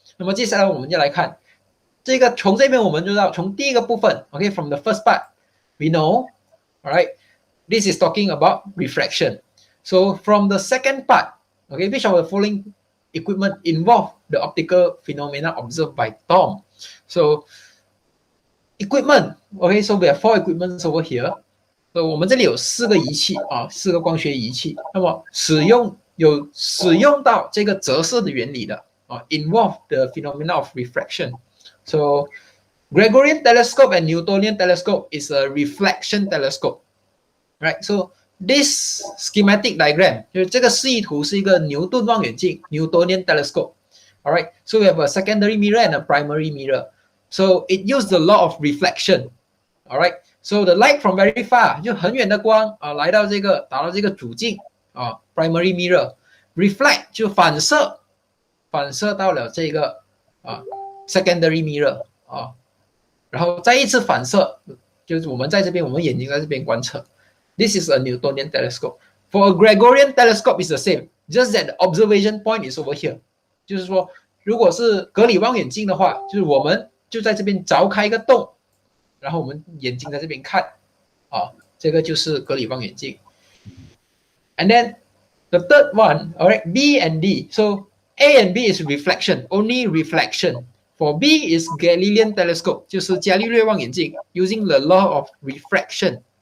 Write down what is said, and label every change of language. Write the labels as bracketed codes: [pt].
[zh] 那么接下来我们就来看这个，从这边我们就知道，从第一个部分 ， [en] OK, from the first part, we know, alright, this is talking about refraction. So from the second part, okay, which of the following equipment involve the optical phenomena observed by Tom? So equipment, okay, so we have 4 equipments over here. [zh] So 我们这里有4个仪器啊，4个光学仪器。那么使用到这个折射的原理的啊 ， [en] involve the phenomena of refraction. So Gregorian telescope and Newtonian telescope is a reflection telescope, right? So this schematic diagram [zh] 就是这个示意图是一个牛顿望远镜 [en] Newtonian telescope. All right, so we have a secondary mirror and a primary mirror. So it used the law of reflection. All right, so the light from very far [zh] 就很远的光啊，来到打到这个主镜啊 primary mirror, reflect 就反射到了这个啊 secondary mirror 啊，然后再一次反射，就是我们眼睛在这边观测。 [en] This is a Newtonian telescope. For a Gregorian telescope, it's the same, just that the observation point is over here. [zh] 就是说，如果是格里望远镜的话，就是我们就在这边凿开一个洞，然后我们眼睛在这边看，啊，这个就是格里望远镜。 [en] And then the third one, all right, B and D. So A and B is reflection, only reflection. For B is Galilean telescope, [zh] 就是伽利略望远镜 [en] ，using the law of refraction.